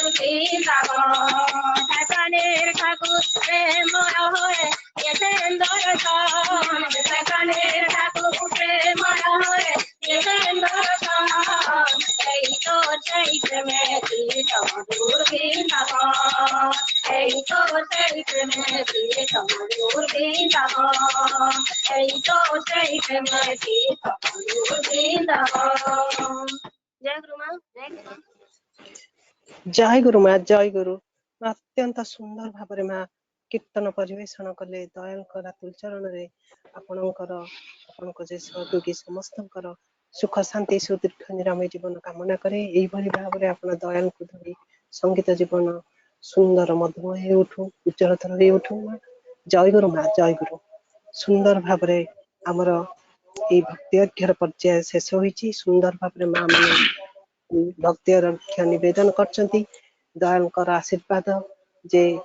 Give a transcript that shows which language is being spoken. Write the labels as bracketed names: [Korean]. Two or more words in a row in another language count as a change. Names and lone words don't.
[Bangla] বৃন্দাবন সেখানের ঠাকুর প্রেময় হয়ে গেছেন দর্শন সেখানের ঠাকুর প্রেময় হয়ে গেছেন দর্শন এই তো সেই প্রেমের গীত মধুর বৃন্দাবন এই তো সেই প্রেমের গীত মধুর বৃন্দাবন এই তো সেই প্রেমের গীত মধুর বৃন্দাবন জয় গুরু মা জয় গুরু [Odia] ଜୟ ଗୁରୁ ମା ଜୟ ଗୁରୁ ମା ଅତ୍ୟନ୍ତ ସୁନ୍ଦର ଭାବରେ ମା କୀର୍ତ୍ତନ ପରିବେଷଣ କଲେ ଦୟାଳଙ୍କ ରାତୁଲ ଚରଣରେ ଆପଣଙ୍କ ଯେ ସହଯୋଗୀ ସମସ୍ତଙ୍କର ସୁଖ ଶାନ୍ତି ସୁଦୀର୍ଘ ନିରାମୟ ଜୀବନ କାମନା କରେ ଏଇଭଳି ଭାବରେ ଆପଣ ଦୟାଳଙ୍କୁ ଧରି ସଙ୍ଗୀତ ଜୀବନ ସୁନ୍ଦର ମଧୁମୟ ହେଇ ଉଠୁ ଉଜ୍ଜଳତର ହେଇ ଉଠୁ ମା ଜୟ ଗୁରୁ ସୁନ୍ଦର ଭାବରେ ଆମର ଏଇ ଭକ୍ତି ଅର୍ଘ୍ୟର ପର୍ଯ୍ୟାୟ ଶେଷ ହୋଇଛି ସୁନ୍ଦର ଭାବରେ ମା ମାନେ ଭକ୍ତି ଅର୍ଘ୍ୟ ନିବେଦନ କରିଛନ୍ତି ଦୟାଳଙ୍କର ଆଶୀର୍ବାଦ ଯେ